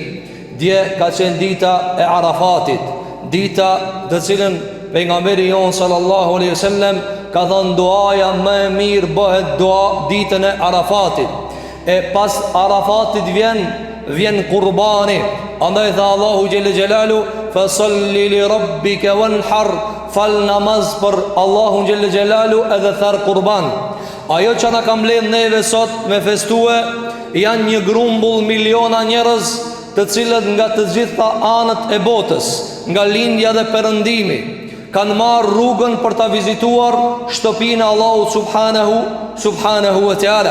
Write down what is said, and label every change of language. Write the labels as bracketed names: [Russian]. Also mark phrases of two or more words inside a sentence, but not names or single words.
[Albanian] Dje ka qenë dita e Arafatit, dita të cilën pejgamberi jon [Arabic] صلى الله عليه وسلم [Albanian] ka thënë duaja më e mirë bëhet dua ditën e Arafatit. E pas Arafatit vjen kurbani. Andaj tha Allahu [Arabic] جل جلاله فصل لربك وانحر, [Albanian] fal namaz për Allahun [Arabic] جل جلاله [Albanian] edhe thar kurban. Ajo që na ka mbledh neve sot me festue janë një grumbull miliona njerëz, të cilët nga të gjitha anët e botës, nga lindja dhe perëndimi, kanë marrë rrugën për ta vizituar shtëpinë e Allahut [Arabic] سبحانه وتعالى.